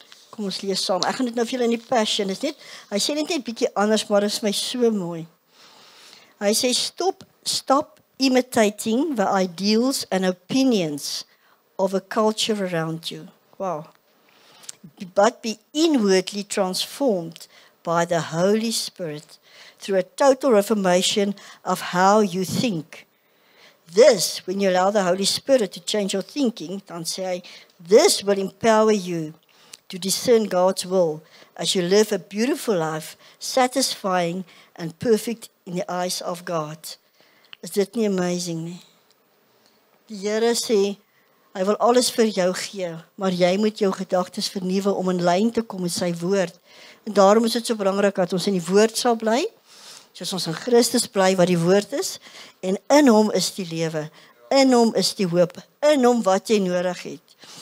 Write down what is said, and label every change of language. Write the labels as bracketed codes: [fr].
[af] Kom ons lees saam, ek gaan dit nou vir julle in die Passion, is net, hy sê net 'n bietjie anders, maar dit is my so mooi. [en] Hy sê, stop imitating the ideals and opinions of a culture around you. Wow. But be inwardly transformed by the Holy Spirit through a total reformation of how you think. This, when you allow the Holy Spirit to change your thinking, [af] dan sê hy, [en] this will empower you to discern God's will as you live a beautiful life, satisfying and perfect in the eyes of God. [af] Is dit nie amazing nie? Die Here sê, hy wil alles vir jou gee, maar jy moet jou gedagtes vernuwe om in lyn te kom met sy woord. En daarom is dit so belangrik dat ons in die woord sal bly, soos ons in Christus bly wat die woord is, en in hom is die lewe, in hom is die hoop, in hom wat jy nodig het.